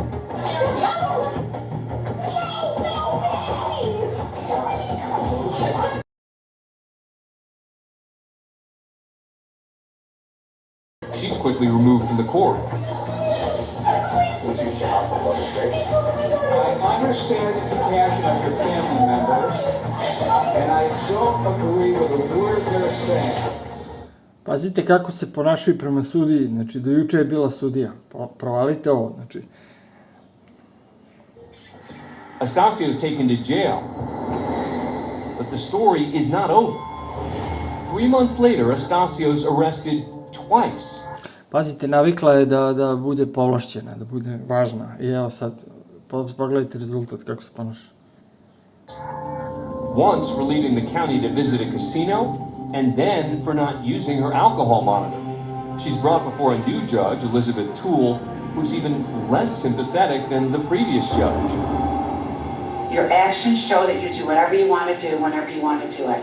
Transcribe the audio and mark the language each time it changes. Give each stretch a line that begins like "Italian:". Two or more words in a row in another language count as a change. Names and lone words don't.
English: She's quickly removed from the court. I understand the compassion of your family members, and I don't agree with a word they're saying.
Serbian: Pazite kako se ponašaju prema sudiji, znači do juče je bila sudija. Provalite ovo, znači.
English: Estasio is taken to jail. But the story is not over. 3 months later, Estasio's arrested twice.
Serbian: Pazite, navikla je da bude povlašćena, da bude važna. I evo sad, pogledajte rezultat kako se ponaša.
English: Once for leaving the county to visit a casino, and then for not using her alcohol monitor. She's brought before a new judge, Elizabeth Toole, who's even less sympathetic than the previous judge. Your actions show that you do whatever you want to do whenever you want to do it.